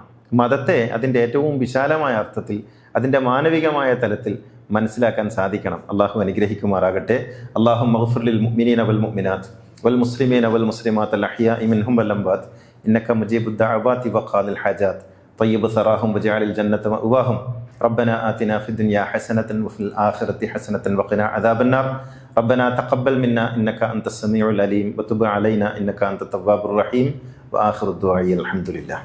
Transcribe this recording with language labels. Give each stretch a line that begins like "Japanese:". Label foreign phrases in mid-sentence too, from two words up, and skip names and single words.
Malayalam: മതത്തെ അതിൻ്റെ ഏറ്റവും വിശാലമായ അർത്ഥത്തിൽ, അതിൻ്റെ മാനവികമായ തലത്തിൽ മനസ്സിലാക്കാൻ സാധിക്കണം. അള്ളാഹു അനുഗ്രഹിക്കുമാറാകട്ടെ.
Arabic: الله اغفر للمؤمنين والمؤمنات والمسلمين والمسلمات الأحياء منهم والأموات إنك مجيب الدعوات وقاضي الحاجات طيب ثراهم وجعل الجنة مأواهم ربنا آتنا في الدنيا حسنة وفي الآخرة حسنة وقنا عذاب النار ربنا تقبل منا إنك أنت السميع العليم وتب علينا إنك أنت التواب الرحيم وآخر الدعاء الحمد لله.